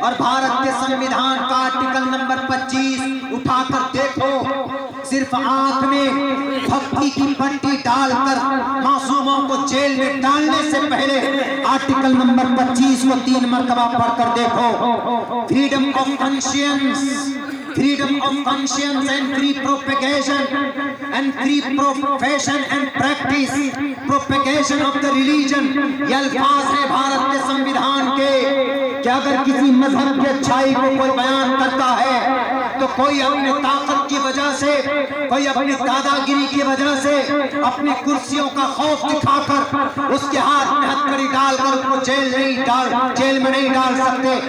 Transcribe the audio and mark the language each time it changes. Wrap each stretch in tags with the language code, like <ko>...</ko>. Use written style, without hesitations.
<hi>और भारत के संविधान का आर्टिकल नंबर 25 उठाकर देखो, सिर्फ आंख में भक्ति की पट्टी डालकर मासूमों को जेल में डालने से पहले आर्टिकल नंबर 25 को 3 मरतबा पढ़कर देखो।</hi> <en>Freedom of conscience, freedom of conscience and free propagation and free profession and practice propagation of the religion।</en> <hi>ये अल्फाज है भारत के संविधान के कि अगर किसी मजहब की अच्छाई को कोई बयान करता है तो कोई अपने ताकत की वजह से, कोई अपनी दादागिरी की वजह से, अपनी कुर्सियों का खौफ दिखाकर उसके हाथ में हथकड़ी डालकर उसको जेल में नहीं डाल सकते।</hi>